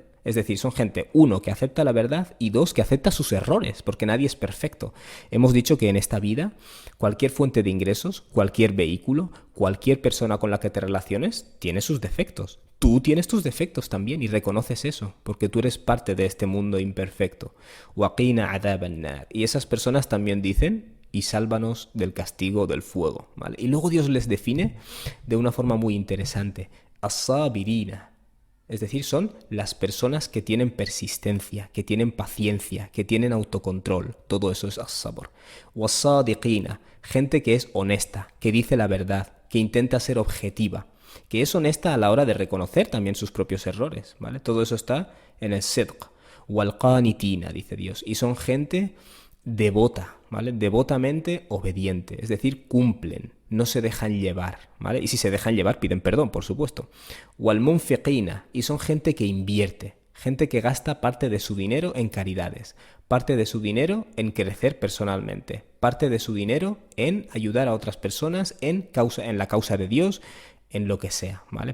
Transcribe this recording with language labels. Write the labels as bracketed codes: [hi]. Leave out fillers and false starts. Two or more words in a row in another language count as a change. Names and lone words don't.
[es] Es decir, son gente, uno, que acepta la verdad y dos, que acepta sus errores, porque nadie es perfecto. Hemos dicho que en esta vida, cualquier fuente de ingresos, cualquier vehículo, cualquier persona con la que te relaciones, tiene sus defectos. Tú tienes tus defectos también y reconoces eso, porque tú eres parte de este mundo imperfecto. [ar] وقنا عذاب النار. [es] Y esas personas también dicen, y sálvanos del castigo del fuego, ¿vale? Y luego Dios les define de una forma muy interesante. As-sabirina. Es decir, son las personas que tienen persistencia, que tienen paciencia, que tienen autocontrol. Todo eso es as-sabr. Was-sadiqina, gente que es honesta, que dice la verdad, que intenta ser objetiva, que es honesta a la hora de reconocer también sus propios errores, ¿vale? Todo eso está en el sidq. Wal-qanitina, dice Dios. Y son gente devota, ¿vale? Devotamente obediente, es decir, cumplen, no se dejan llevar, ¿vale? Y si se dejan llevar, piden perdón, por supuesto. Wal munfiqina, y son gente que invierte, gente que gasta parte de su dinero en caridades, parte de su dinero en crecer personalmente, parte de su dinero en ayudar a otras personas en la causa de Dios, en lo que sea, ¿vale?